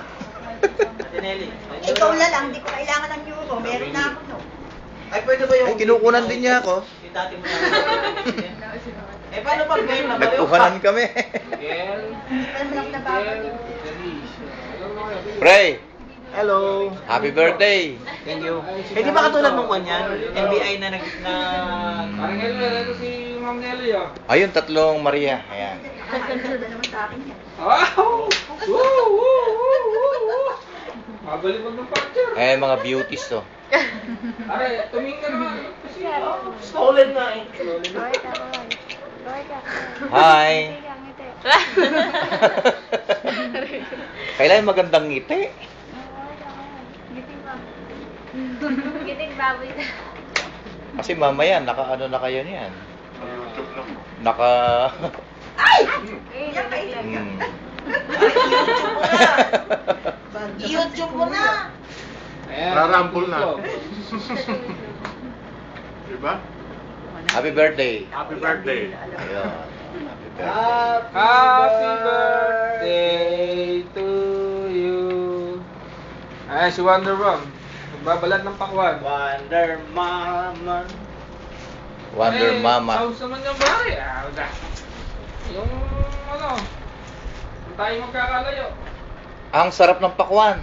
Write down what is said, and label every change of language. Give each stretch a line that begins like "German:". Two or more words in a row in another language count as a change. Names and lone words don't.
Filipino: Ate Nelly. Ikaw na lang, hindi ko kailangan ng euro. Meron na ako, no? Ay, pwede ba yung... Ay, kinukunan din niya ako. Yung dati mo na. Eh, paano pag ngayon na Nagkuhanan kami. Alam mo lang nababag. Pre, Hello.
English: happy birthday. Thank you.
Filipino: Eh, di ba katulad nung kanyan? NBI na Parang ito si Ma'am Nelly ah. Ayun, tatlong Maria. Ayan. Ganda naman sa akin yan. Wow! Woo! Woo! Woo! Woo! Mabalibag ng picture. Eh, mga beauties to. Aray, tumingin ka naman. Kasi, stolen na eh. Hi. Kailan magandang ngiti? Giting baboy na. Kasi mamaya, naka-ano na kayo niyan. Naka... Yan, kailan ka? YouTube mo na. ayan. Rarampol na. Diba?
English: Happy birthday. Happy birthday. Ayun. Happy birthday. Happy birthday to you.
Filipino: Ayan, si Wonder Mom. Nagbabalat ng pakwan. Wonder Mama. Wonder Mama. Sauce naman yung bari. Yung ano, kung tayo magkakalayo. Ang sarap ng pakwan.